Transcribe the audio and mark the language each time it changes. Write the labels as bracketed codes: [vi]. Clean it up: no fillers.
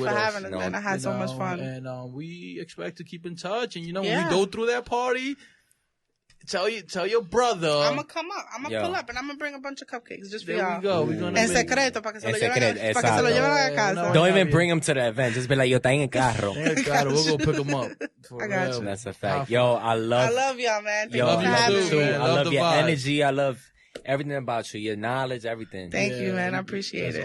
[en] Thank you for having us, man. I had so much fun. And we expect to keep in touch. And when we go through that party, tell your brother. I'm gonna come up. I'm gonna pull up and I'm gonna bring a bunch of cupcakes just for y'all. There we go. [es] En secreto, para que se lo lleven a la casa. [en] Don't even bring them to the event. Just be like, yo, [es] está en el carro. [en] We'll go pick them up. I got you. That's a fact. Yo, I love y'all, man. Yo, I love you too. I love your energy. I love everything about you, your knowledge, everything. Thank you, man. I appreciate it.